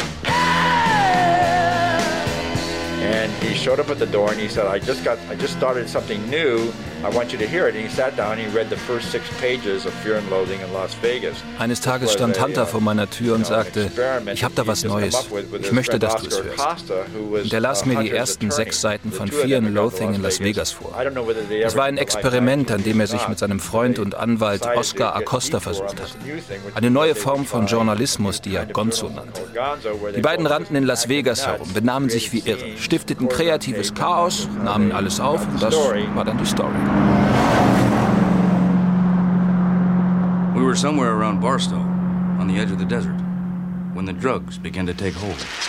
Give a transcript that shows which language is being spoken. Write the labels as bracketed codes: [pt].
[en] And he showed up at the door and he said, I just started something new. I want you to hear it. And he sat down and he read the first 6 pages of Fear and Loathing in Las Vegas. [de] Eines Tages stand Hunter vor meiner Tür und sagte, ich habe da was Neues. Ich möchte, dass du es hörst. Und er las mir die ersten 6 Seiten von Fear and Loathing in Las Vegas vor. Es war ein Experiment, an dem er sich mit seinem Freund und Anwalt Oscar Acosta versucht hat. Eine neue Form von Journalismus, die er Gonzo nannte. Die beiden rannten in Las Vegas herum, benahmen sich wie irre, stifteten kreatives Chaos, nahmen alles auf und das war dann die Story. [en] We were somewhere around Barstow, on the edge of the desert, when the drugs began to take hold.